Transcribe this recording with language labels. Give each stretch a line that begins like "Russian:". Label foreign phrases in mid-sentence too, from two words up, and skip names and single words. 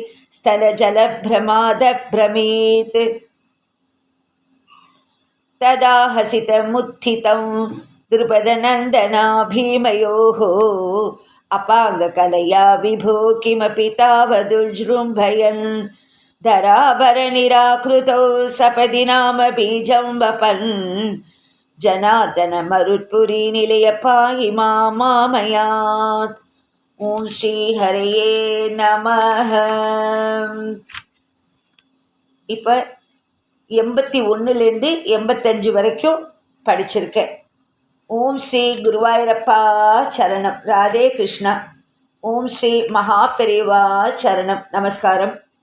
Sanskrit: स्थलजलभ्रमादभ्रमीत् तदा हसितमुत्थितं द्रुपदनन्दना भीमयोः अपाङ्गकलया विभो किमपि तावदुजृम्भयन् धराभरनिराकृतौ सपदि नाम बीजं वपन् जनार्दन मरुत्पुरीनिलय पाहि मामयात् ॐ श्री हरये नमः.
Tamil: இப்போ 81லேருந்து 85 வரைக்கும் படிச்சிருக்கேன். ஓம் ஸ்ரீ குருவாயூரப்பா சரணம். ராதே கிருஷ்ணா. ஓம் ஸ்ரீ மகாபெரிவா சரணம். நமஸ்காரம்.